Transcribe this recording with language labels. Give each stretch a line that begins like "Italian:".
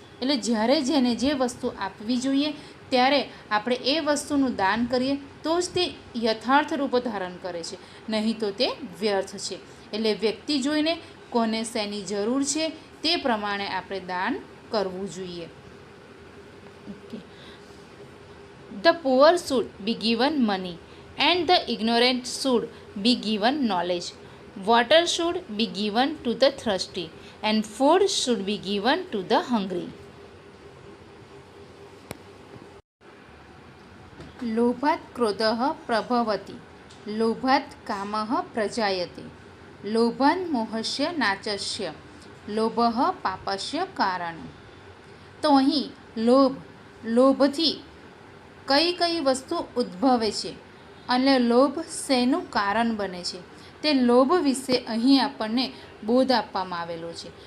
Gujarati: એટલે જ્યારે જેને જે વસ્તુ આપવી જોઈએ ત્યારે આપણે એ વસ્તુનું દાન કરીએ તો જ તે યથાર્થ રૂપ ધારણ કરે છે, નહીં તો તે વ્યર્થ છે. એટલે વ્યક્તિ જોઈને કોને શેની જરૂર છે તે પ્રમાણે આપણે દાન કરવું જોઈએ.
English: The poor should be given money and the ignorant should be given knowledge. Water should be given to the thirsty and food should be given to the hungry.
Sanskrit: લોભાત ક્રોધઃ પ્રભવતિ, લોભાત કામઃ પ્રજાયતે, લોભાન મોહસ્ય નાચસ્ય, લોભઃ પાપસ્ય કારણમ.
Gujarati: તો અહીં લોભ, લોભથી કઈ કઈ વસ્તુ ઉદ્ભવે છે અને લોભ શેનું કારણ બને છે તે લોભ વિશે અહીં આપણને બોધ આપવામાં આવેલો છે.